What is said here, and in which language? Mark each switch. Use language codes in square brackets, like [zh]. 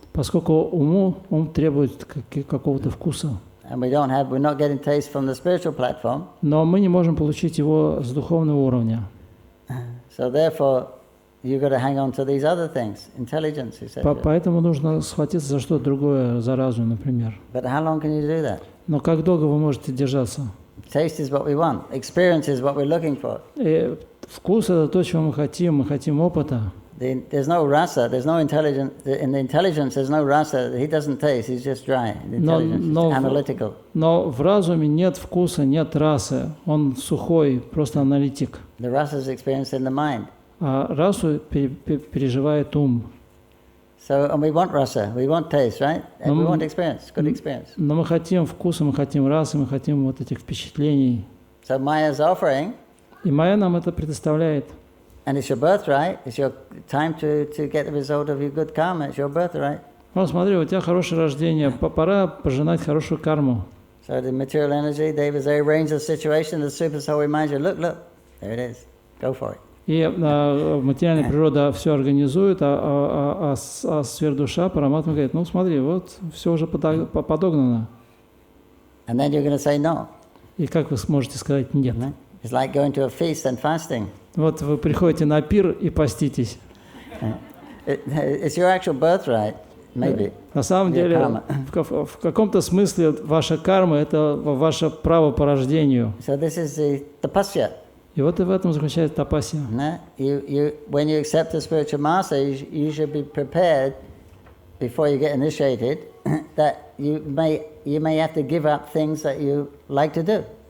[ru] Поскольку ум требует какого-то вкуса. [en] And we're not getting taste from the spiritual platform. [ru] Но мы не можем получить его с духовного уровня. [en] So therefore, you got to hang on to these other things, intelligence, etc. [ru] Поэтому нужно схватиться за что-то другое, за разум, например. [en] But how long can you do that? [ru] Но как долго вы можете держаться? [en] Taste is what we want. Experience is what we're looking for. [ru] Вкус — это то, чего мы хотим опыта. [en] There's no rasa, there's no intelligence. In the intelligence, there's no rasa. He doesn't taste. He's just dry. The intelligence is analytical. [ru] Но в разуме нет вкуса, нет расы. Он сухой, просто аналитик. [en] The rasa is experienced in the mind. [ru] А расу переживает ум. [en] So, and we want rasa, we want taste, right? And we want experience, good experience. [ru] Но мы хотим вкуса, мы хотим расы, мы хотим вот этих впечатлений. [en] So Maya's offering. [ru] И Майя нам это предоставляет. [en] And it's your birthright. It's your time to get the result of your good karma. It's your birthright. [ru] Вот смотри, у тебя хорошее рождение, пора пожинать хорошую карму. [en] So the material energy, they arrange the situation. The super soul reminds you, look, there it is. Go for it. [ru] И материальная природа все организует, а сверхдуша, параматма говорит, ну смотри, вот все уже подогнано. [en] And then you're going to say no. [ru] И как вы сможете сказать нет? [en] It's like going to a feast and fasting. [ru] Вот вы приходите на пир и поститесь. [en] It's your actual birthright, maybe. [ru] На самом деле, в каком-то смысле ваша карма – это ваше право по рождению. [en] So this is the tapasya. [ru] И вот и в этом заключается тапасия. [en] When you accept the spiritual master, you should be prepared before you get initiated that you may have to give up things that you like to do.